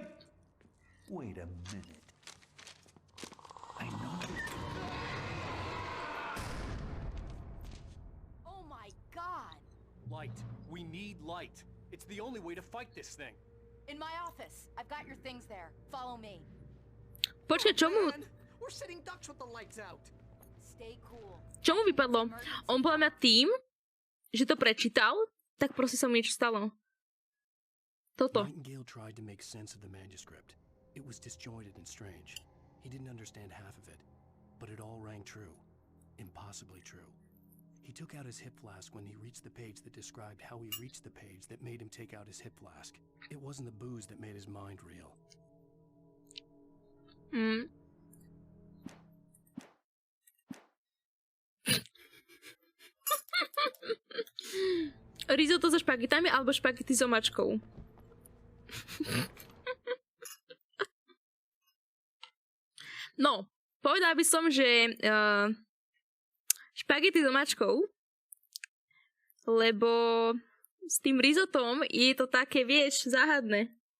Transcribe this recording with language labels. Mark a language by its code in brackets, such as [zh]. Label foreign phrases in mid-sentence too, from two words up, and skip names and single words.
[en] Wait a minute. I know it. Oh my god! Light. We need light. It's the only way to fight this thing. In my office. I've got your things there. Follow me. [sk] Počkaj, čomu? [en] We're sitting ducks with the lights out. Stay cool. [sk] Čomu vypadlo? On podľa mňa tým, že to prečítal, tak proste sa mu niečo stalo. Toto. [en] Nightingale tried to make sense of the manuscript. It was disjointed and strange. He didn't understand half of it, but it all rang true. Impossibly true. He took out his hip flask when he reached the page that described how he reached the page that made him take out his hip flask. It wasn't the booze that made his mind real. [sk] Risotto so špagitami alebo špagity s omačkou. No, povedal by som, že špagity s omačkou, lebo s tým risotom je to také, vieš, záhadné.